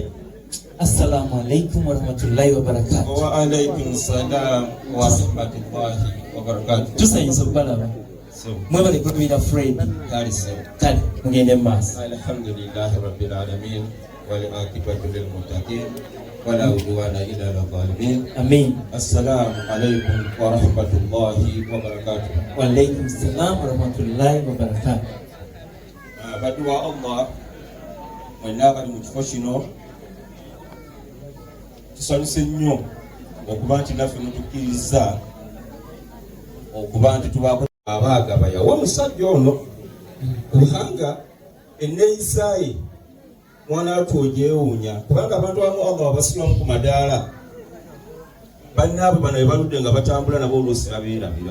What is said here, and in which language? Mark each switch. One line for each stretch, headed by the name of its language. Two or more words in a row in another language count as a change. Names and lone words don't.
Arabic: السلام عليكم ورحمة الله وبركاته. وعليكم السلام ورحمة الله وبركاته.
Ganda: Tusanyusa okubalaba mwebale kutubira Fred kale mugende mu maaso.
Arabic: الحمد لله رب العالمين والعاقبة للمتقين ولا عدوان إلا على الظالمين. Amin. السلام عليكم ورحمة الله وبركاته. وعليكم السلام ورحمة الله وبركاته.
Ganda: Baddu wa Allah mwenna bali mu kifo kino tusanyuse nnyo okuba nti naffe mutukkiriza okuba nti tubaako abaagaba yawa omusajja ono kubanga enneeyisaaye mwana atwogyewuunya kubanga abantu abamu Allah abasimamu ku madaala bannaabwe bano bebaludde nga batambula nabo oluusi babeerabira